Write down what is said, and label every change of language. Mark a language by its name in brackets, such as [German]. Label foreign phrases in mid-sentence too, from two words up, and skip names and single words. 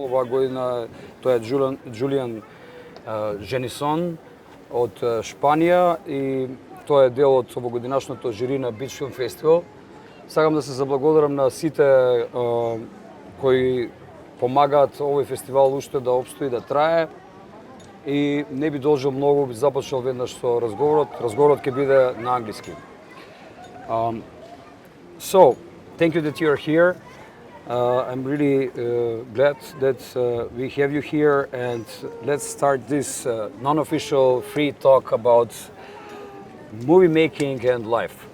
[Macedonian] Оваа година тој е Julián Génisson од Шпанија и тој е дел од овогодинашното жири на Beach Film Festival. Сакам да се заблагодарам на сите кои помагаат овој фестивал уште да обстои, да трае. И не би должил многу, би започнал веднаш со разговорот. Разговорот ќе биде на англиски. [English] So, thank you that you're here. I'm really glad that we have you here, and let's start this non-official free talk about movie making and life.